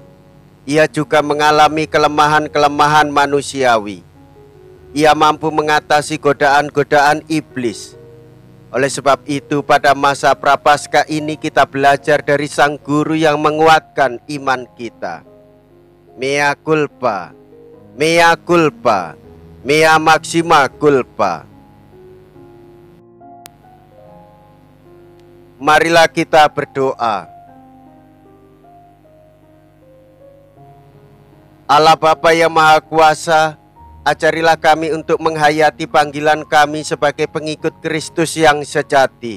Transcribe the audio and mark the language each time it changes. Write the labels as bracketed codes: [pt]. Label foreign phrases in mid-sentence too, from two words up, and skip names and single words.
[id] Ia juga mengalami kelemahan-kelemahan manusiawi. Ia mampu mengatasi godaan-godaan iblis. Oleh sebab itu, pada masa Prapaskah ini kita belajar dari Sang Guru yang menguatkan iman kita. [la] Mea culpa, mea culpa, mea maxima culpa. [id] Marilah kita berdoa. Allah Bapa yang Maha Kuasa, ajarilah kami untuk menghayati panggilan kami sebagai pengikut Kristus yang sejati.